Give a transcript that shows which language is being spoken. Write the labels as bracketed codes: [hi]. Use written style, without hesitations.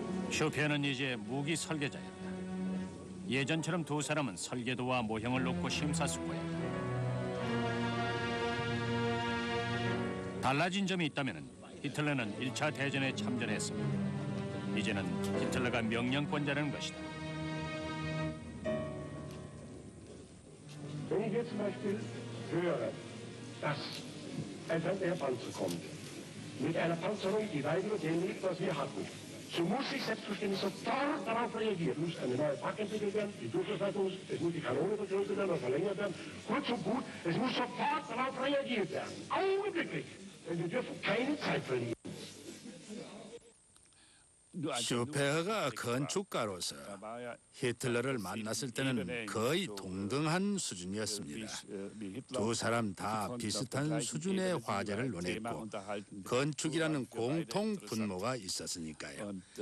[ko] 슈페어는 이제 무기 설계자였다. 예전처럼 두 사람은 설계도와 모형을 놓고 심사숙고했다. 달라진 점이 있다면 히틀러는 1차 대전에 참전했습니다. 이제는 히틀러가 명령권자라는 것이다. [de] Wenn ich jetzt zum Beispiel höre, dass ein Feldherrpanzer kommt, mit einer Panzerung, die weit über dem liegt, was wir hatten, so muss ich selbstverständlich sofort darauf reagieren. Muss eine neue Pack entwickelt werden, die Durchschlagsleitung muss, es muss die Kanone vergrößert werden oder verlängert werden. Kurz und gut, es muss sofort darauf reagiert werden. Augenblicklich. Denn wir dürfen keine Zeit verlieren. [ko] 슈페어가 건축가로서 히틀러를 만났을 때는 거의 동등한 수준이었습니다. 두 사람 다 비슷한 수준의 화제를 논했고 건축이라는 공통 분모가 있었으니까요.